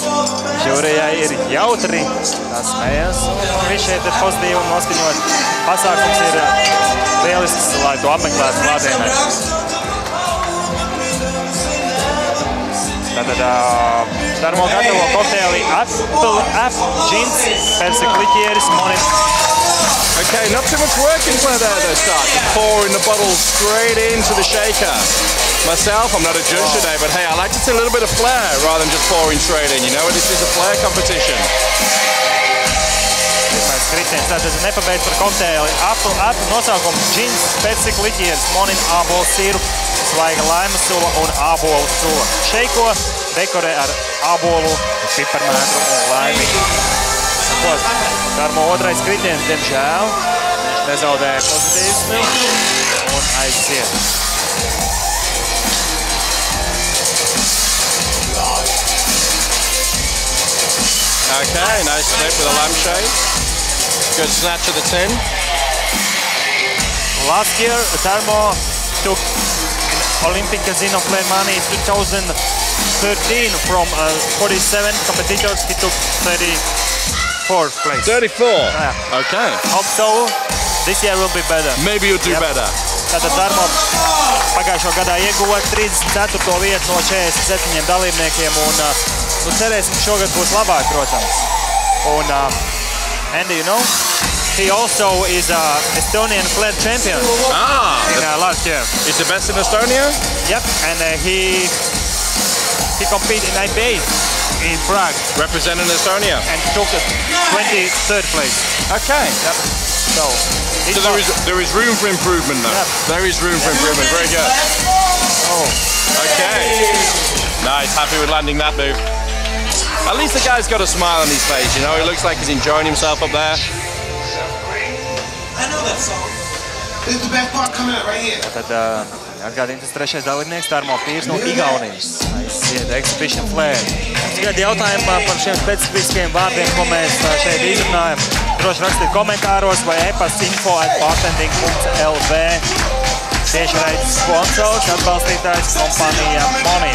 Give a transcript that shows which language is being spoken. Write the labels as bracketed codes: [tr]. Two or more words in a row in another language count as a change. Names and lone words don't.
[lv] Žūrijai ir jautri, tās smējas, un viņš šeit ir pozitīvi un noskaņot. Pasākums ir lielisks, lai to apmeklētu klātienē. Tātad Tarmo gatavo kokteili Apple, Gins, persikliķieris, Monin. [en] Okay, not too much work in front of there though, start. Just pouring the bottle straight into the shaker. Myself, I'm not a judge today, but hey, I like to see a little bit of flair rather than just pouring straight in, you know? This is a flair competition. [lv] Pirmais kritiens, tātad nepabeidz par kokteili Apple, nosaukums Gins, persikliķieris, Monin, ābolu sirup, svaiga laimas sula un ābolu sula. Šeiko dekorē ar ābolu, piparmētru un laimi. Tarmo otrais kritiens, diemžēl, viņš nezaudēja pozitīvismu un aiziet. [en] Okay, nice flip with a lampshade. Good snatch of the tin. Last year, Tarmo took Olympic Casino Play Money 2013 from 47 competitors. He took 34th place. 34? Yeah. Okay. Hope so. This year will be better. Maybe you'll do better. [lv] Tātad Tarmo pagājušo gadā ieguva 34. vietu no 47 dalībniekiem un cerēsim, šogad būs labāk, protams. [en] Un Andy, you know, he also is Estonian flair champion in last year. He's the best in Estonia? Yep, and he competed in IPA in Prague. Representing Estonia? And took 23rd place. Okay. Yep. So there is room for improvement though. Yep. There is room for improvement. Very good. Oh. Okay. Nice. Happy with landing that move. At least the guy's got a smile on his face, you know. He looks like he's enjoying himself up there. I know that song. This is the best part coming out right here. [lv] Tad atgādījums trešais dalībnieks Tarmo Pīrs no Igaunijas. Aiziet Exhibition Flair. Tagad jautājumi par šiem specifiskajiem vārdiem, ko mēs šeit izrunājam. Droši rakstīt komentāros vai e-pasta info@bartending.lv. Tiešraides sponsors, atbalstītājs kompānija Monin.